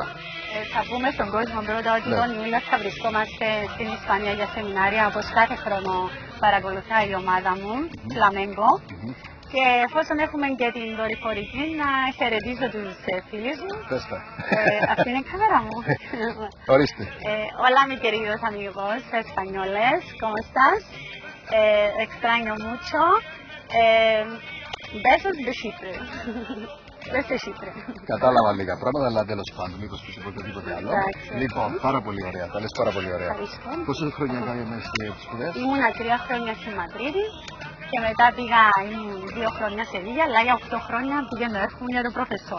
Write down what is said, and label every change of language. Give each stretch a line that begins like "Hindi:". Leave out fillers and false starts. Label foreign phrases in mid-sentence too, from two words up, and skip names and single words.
Greek: Θα πούμε στον κόσμο πρώτα ότι τον Ιούλιο θα βρισκόμαστε στην Ισπανία για σεμινάρια, όπως κάθε χρόνο παρακολουθάει η ομάδα μου, Φλαμέγκο. Και εφόσον έχουμε και την δορυφορική, να χαιρετήσω τους φίλους μου. Αυτή είναι η κάμερα μου. Ορίστε.
Spanish: Hola mi queridos amigos españoles, ¿cómo estás? Extraño mucho. Besos de Chipre.
Greek: Κατάλαβα λίγα πράγματα, αλλά τέλος πάντων, μήπως πεις οτιδήποτε άλλο. Λοιπόν, πάρα πολύ ωραία, τα λες πάρα πολύ ωραία. Πόσες χρόνια κάνουμε στις σπουδές? Ήμουν 3 χρόνια στη Μαδρίτη και μετά πήγα 2 χρόνια σε Βίγια, αλλά για 8 χρόνια πήγαινε έρχομαι για τον προφεσόρ.